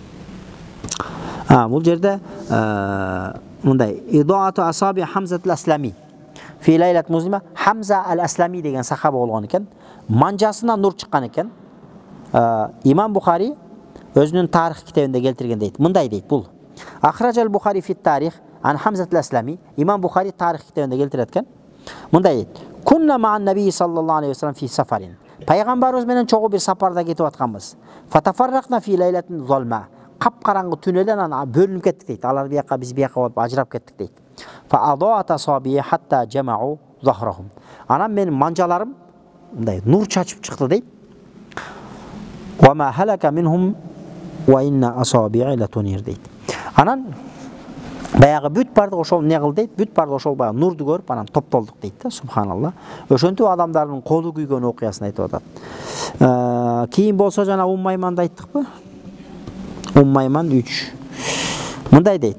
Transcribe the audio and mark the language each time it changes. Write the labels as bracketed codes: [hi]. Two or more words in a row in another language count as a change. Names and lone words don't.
[ky] Бул жерде мындай [ar] إضاءة أصابع حمزة الأسلمي. في ليلة مظلمة [ky] Хамза ал-Аслами деген сахаба болгон экен. Манжасынан нур чыккан экен. Имам Бухари өзүнүн тарих китебинде келтирген дейт. Мындай дейт бул. [ar] أخرج البخاري في التاريخ عن حمزة الأسلمي. [ky] Имам Бухари тарих китебинде келтирет экен. Мындай дейт. [ar] كنا مع النبي صلى الله عليه وسلم في سفر. [ky] Пайгамбарыбыз менен чогуу бир сапарда кетип атканбыз. [ar] فتفرقنا في ليلة ظلماء. [ky] Капкараңгы түнөдөн анан бөлүнүп кеттик дейт. Алар бияка, биз бияка болуп ажырап кеттик дейт. [ar] فأضاءت أصابعي حتى جمعوا ظهرهم. [ky] Анан менин манжаларым мындай нур чачып чыкты дейт. [ar] وما هلك منهم وإن أصابعي لتنير [ky] дейт. Анан баягы бүт бардык ошол не кыл дейт, бүт бардык ошол баягы нурду көрүп анан топтолдук дейт да, субханалла. Ошентип адамдардын колу күйгөн окуясын айтып атат. Кийин болсо жана Айманды айттыкпы? Айман 3. Мындай дейт.